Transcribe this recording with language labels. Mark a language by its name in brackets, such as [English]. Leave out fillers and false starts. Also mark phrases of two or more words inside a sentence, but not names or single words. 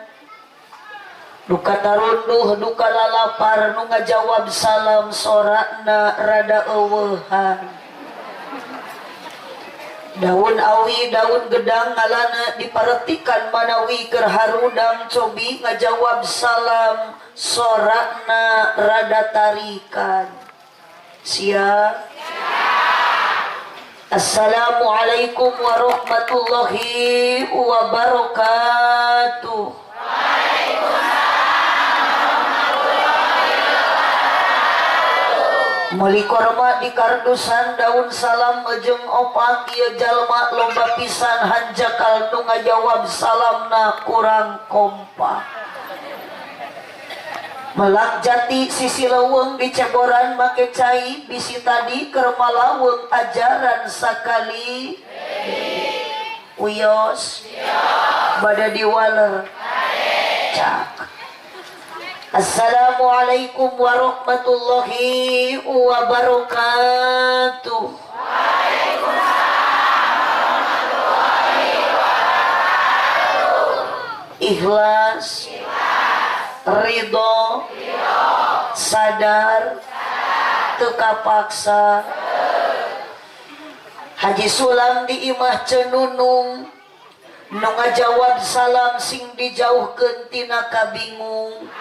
[Sundanese] Duka tarunduh duka lalapar nu ngajawab salam sorakna rada eueuhan. Daun awi daun gedang ngalana diparetikan manawi keur harudang cobi ngajawab salam sorakna rada tarikan. Siap. [Arabic] السلام عليكم ورحمة الله وبركاته. [Sundanese] Meuli korma di kardusan daun salam jeung opat ieu jalma loba pisan hanjakal nu ngajawab salamna kurang kompak. Melak jati sisi leuweung di ceboran make cai bisi tadi keur malaweung ajaran sakali. Uyos bada diwaler cak. [Arabic] السلام عليكم ورحمة الله وبركاته. [Sundanese] Ikhlas, ridho, sadar, teka paksa. Haji Sulam di imah cenunung nu ngajawab salam sing dijauhkeun tina kabingung.